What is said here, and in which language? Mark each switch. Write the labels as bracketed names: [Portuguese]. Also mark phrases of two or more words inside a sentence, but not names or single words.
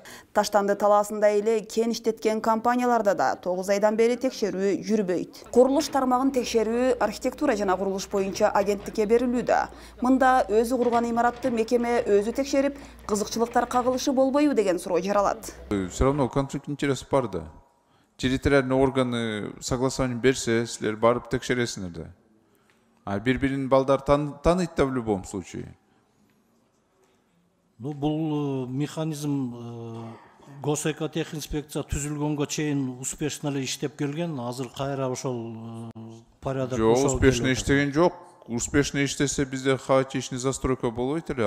[Kyrgyz] Таштанды талаасында эле кен иштеткен компанияларда да 9 айдан бери текшерүү жүрбөйт. Курулуш тармагын текшерүү архитектура жана курулуш боюнча агенттикке берилүүдө. Мында өзү курган имаратты мекеме өзү текшерип, кызыкчылыктар кагылышы болбойбу деген суроо жаралат. [Russian] Все равно конфликт интересов [Kyrgyz] бар да. [Russian] Территориальные органы согласование [Kyrgyz] берсе, силер барып текшересиңер да. А бири-бирин балдар таныйт да [Russian] в любом случае. [Kyrgyz] Бул механизм госэкотехинспекция түзүлгөнгө чейин успешно эле иштеп келген. Азыр кайра ошол порядок ошол. Жок, успешно иштеген жок. Успешно иштесе бизде [Russian] хаотичный застройка [Kyrgyz] болбойт эле.